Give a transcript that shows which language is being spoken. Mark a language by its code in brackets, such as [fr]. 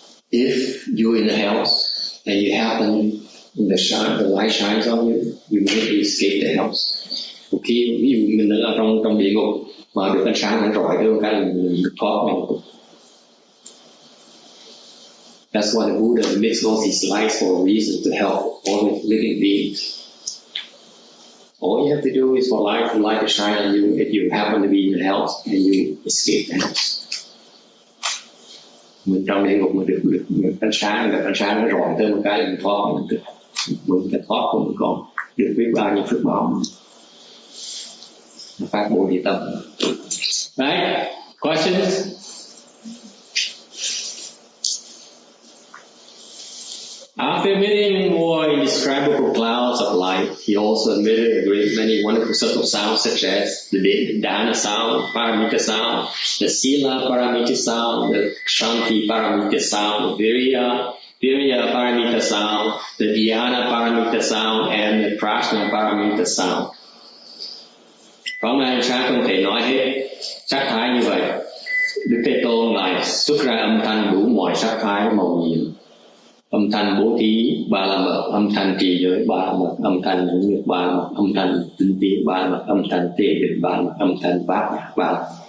[en] If you're in the house and you happen the light shines on you, you may escape the house. [vi] Một khi ví dụ mình ở trong địa ngục mà được ánh sáng nó rọi tới cái là mình được thoát ngay. [en] That's why the Buddha makes all these lights for a reason, to help all living beings. All you have to do is for light to shine on you if you happen to be in the house and you escape the house. [vi] Mình trong địa ngục mình được ánh sáng nó rọi tới một cái là mình thoát, mình cái thoát của mình còn được biết bao nhiêu phước báo phát bồ đề tâm. [en] Right? Questions? After emitting more indescribable clouds of light, he also emitted a great many wonderful subtle sounds such as the Dana sound, Paramita sound, the Sila Paramita sound, the Shanti Paramita sound, the Virya Paramita sound, the Dhyana Paramita sound, and the Prajna Paramita sound. [vi] Hôm nay sáng không thể nói hết sắc thái như vậy. Đức Thế Tôn lại xuất ra âm thanh đủ mọi sắc thái màu nhiệm. Âm thanh bố thí ba la mật, âm thanh trì giới ba la mật, âm thanh nhẫn nhục ba la mật, âm thanh tinh tiến ba la mật, âm thanh tề định ba la mật, âm thanh bát nhã ba la mật.